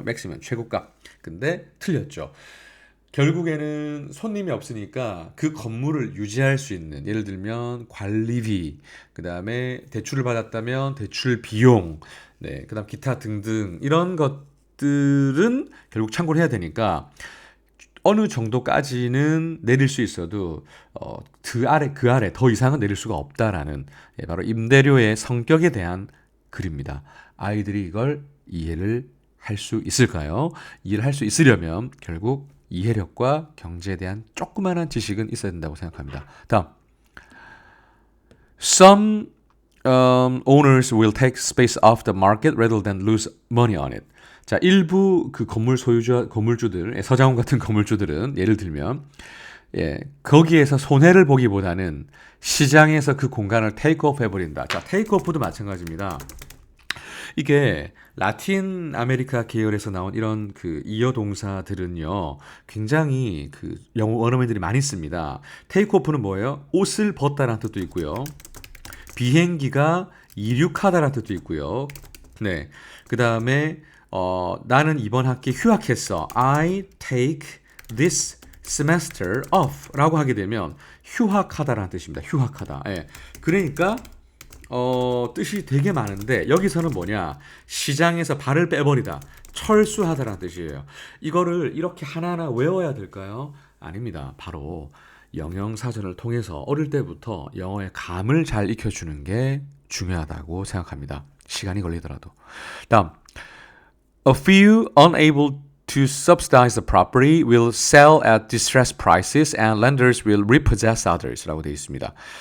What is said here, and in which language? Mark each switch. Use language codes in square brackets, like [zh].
[ko] maximum 최고값. 근데 틀렸죠. 결국에는 손님이 없으니까 그 건물을 유지할 수 있는 예를 들면 관리비, 그다음에 대출을 받았다면 대출 비용, 네, 그다음 기타 등등 이런 것들은 결국 참고를 해야 되니까 어느 정도까지는 내릴 수 있어도 그 아래 더 이상은 내릴 수가 없다라는 바로 임대료의 성격에 대한 글입니다. 아이들이 이걸 이해를 할 수 있을까요? 이해를 할 수 있으려면 결국 이해력과 경제에 대한 조그마한 지식은 있어야 된다고 생각합니다. 다음, [en] some owners will take space off the market rather than lose money on it. [ko] 자, 일부 그 건물주들, 서장훈 같은 건물주들은 예를 들면 거기에서 손해를 보기보다는 시장에서 그 공간을 테이크오프 해버린다. 자, 테이크오프도 마찬가지입니다. 이게 라틴 아메리카 계열에서 나온 이런 그 이어 동사들은요, 굉장히 그 영어 원어민들이 많이 씁니다. 테이크오프는 뭐예요? 옷을 벗다라는 뜻도 있고요. 비행기가 이륙하다라는 뜻도 있고요. 네. 그 다음에, 나는 이번 학기 휴학했어. [en] I take this semester off [ko] 라고 하게 되면 휴학하다라는 뜻입니다. 휴학하다. 예. 그러니까, 뜻이 되게 많은데 여기서는 뭐냐 시장에서 발을 빼버리다 철수하다라는 뜻이에요. 이거를 이렇게 하나하나 외워야 될까요? 아닙니다. 바로 영영사전을 통해서 어릴 때부터 영어의 감을 잘 익혀주는 게 중요하다고 생각합니다. 시간이 걸리더라도. 다음, [en] a few unable to subsidize the property will sell at distressed prices and lenders will repossess others [ko] 라고 되어 있습니다.